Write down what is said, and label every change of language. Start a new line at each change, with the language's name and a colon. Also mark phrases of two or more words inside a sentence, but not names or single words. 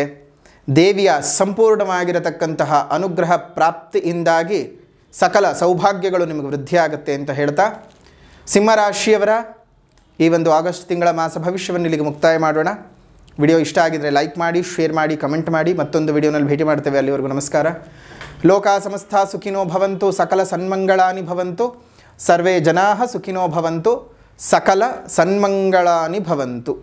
Kannada: ದೇವಿಯ ಸಂಪೂರ್ಣವಾಗಿರತಕ್ಕಂತಹ ಅನುಗ್ರಹ ಪ್ರಾಪ್ತಿಯಿಂದಾಗಿ ಸಕಲ ಸೌಭಾಗ್ಯಗಳು ನಿಮಗೆ ವೃದ್ಧಿಯಾಗುತ್ತೆ ಅಂತ ಹೇಳ್ತಾ, ಸಿಂಹರಾಶಿಯವರ ಈ ಒಂದು ಆಗಸ್ಟ್ ತಿಂಗಳ ಮಾಸ ಭವಿಷ್ಯವನ್ನು ಇಲ್ಲಿಗೆ ಮುಕ್ತಾಯ ಮಾಡೋಣ. ವಿಡಿಯೋ ಇಷ್ಟ ಆಗಿದರೆ ಲೈಕ್ ಮಾಡಿ, ಶೇರ್ ಮಾಡಿ, ಕಮೆಂಟ್ ಮಾಡಿ. ಮತ್ತೊಂದು ವಿಡಿಯೋನಲ್ಲಿ ಭೇಟಿ ಮಾಡ್ತೇವೆ. ಅಲ್ಲಿವರೆಗೂ ನಮಸ್ಕಾರ.
Sanskrit: ಲೋಕ ಸಮಸ್ತ ಸುಖಿನೋ ಭವಂತು, ಸಕಲ ಸನ್ಮಂಗಳಾನಿ ಭವಂತು, ಸರ್ವೇ ಜನಾಃ ಸುಖಿನೋ ಭವಂತು, ಸಕಲ ಸನ್ಮಂಗಳಾನಿ ಭವಂತು.